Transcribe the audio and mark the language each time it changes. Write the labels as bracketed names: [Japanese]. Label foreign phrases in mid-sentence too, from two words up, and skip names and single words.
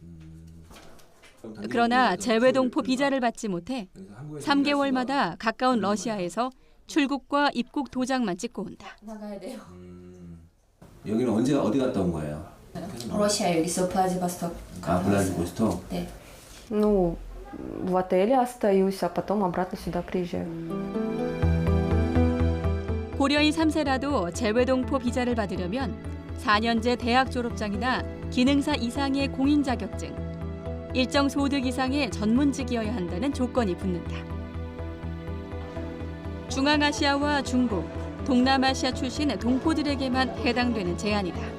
[Korean] 그러나 재외동포 비자를 받지 못해 3개월마다 가까운 러시아에서 출국과 입국 도장만 찍고 온다. 나가야 돼요. 여기는 언제 어디 갔다 온 거예요? 러시아 여기서 플라디보스톡. 아, 블라디보스톡? 네. [Russian] Ну, в отеле остаюсь, а потом обратно сюда приезжаю. [Korean] 고려인 3세라도 재외동포 비자를 받으려면 4년제 대학 졸업장이나 기능사 이상의 공인 자격증, 일정 소득 이상의 전문직이어야 한다는 조건이 붙는다. 중앙아시아와 중국, 동남아시아 출신 동포들에게만 해당되는 제한이다.